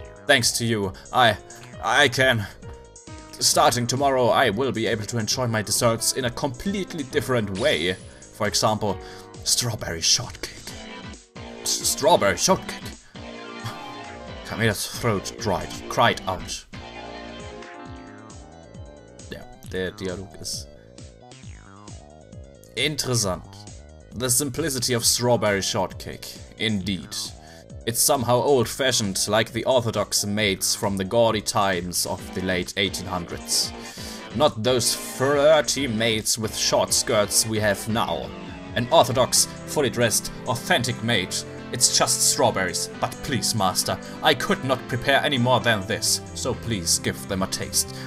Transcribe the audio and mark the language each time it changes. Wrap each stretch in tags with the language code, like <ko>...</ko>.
<en>Thanks to you, I can... Starting tomorrow, I will be able to enjoy my desserts in a completely different way. For example, strawberry shortcake. Strawberry shortcake? Kameda's throat cried out.</en> <de>Ja, der Dialog ist interessant.</de> <en>The simplicity of strawberry shortcake, indeed. It's somehow old-fashioned, like the orthodox maids from the gaudy times of the late 1800s. Not those flirty maids with short skirts we have now. An orthodox, fully dressed, authentic maid. It's just strawberries, but please, master, I could not prepare any more than this, so please give them a taste.</en>